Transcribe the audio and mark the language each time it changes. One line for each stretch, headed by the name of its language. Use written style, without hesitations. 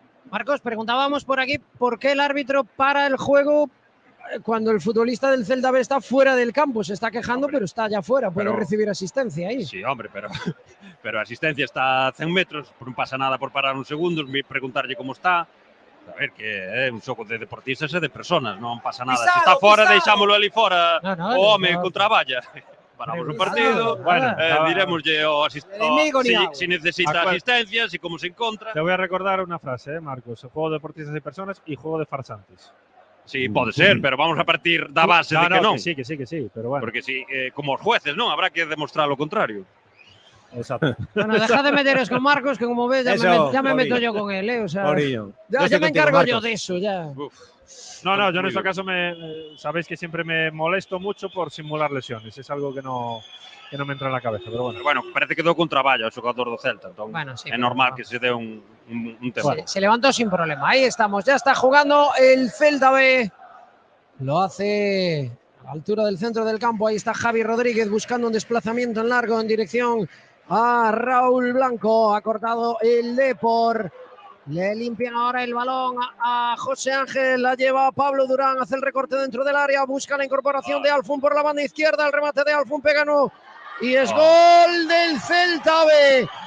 Spanish: Marcos, preguntábamos por aquí por qué el árbitro para el juego cuando el futbolista del Celta B está fuera del campo. Se está quejando, pero está allá fuera, puede recibir asistencia ahí.
Galician: Sí, hombre, pero a asistencia está a 100 metros, non pasa nada por parar uns segundos, preguntarlle como está. A ver, que é un xogo de deportistas e de personas, non pasa nada. Se está fora, deixámolo ali fora, o home contra a valla. Paramos o partido, diremoslle si necesita asistencia, si como se encontra.
Spanish: Te voy a recordar una frase, Marcos. Juego de deportistas y personas y juego de farsantes.
Galician: Sí, pode ser, pero vamos a partir da base de que non.
Spanish: Que sí, pero bueno. Porque si, como os jueces, non, habrá que demostrar lo contrario. Exacto. Bueno, deja de meteros con Marcos, que como ves, ya me meto yo con él, o sea, ya me encargo yo de eso, ya. No, yo en este caso sabéis que siempre me molesto mucho por simular lesiones. Es algo que no me entra en la cabeza, pero bueno.
Galician: Bueno, parece que quedou contra Valla, o xogador do Celta, entón é normal que se dé un tema.
Spanish: Se levantó sin problema, ahí estamos, ya está jugando el Celta B. Lo hace a la altura del centro del campo, ahí está Javi Rodríguez buscando un desplazamiento en largo en dirección a Raúl Blanco. Ha cortado el Depor. Le limpian ahora el balón a José Ángel, la lleva a Pablo Durán, hace el recorte dentro del área, busca la incorporación de Alfún por la banda izquierda, el remate de Alfún pega no, y es gol del Celta B.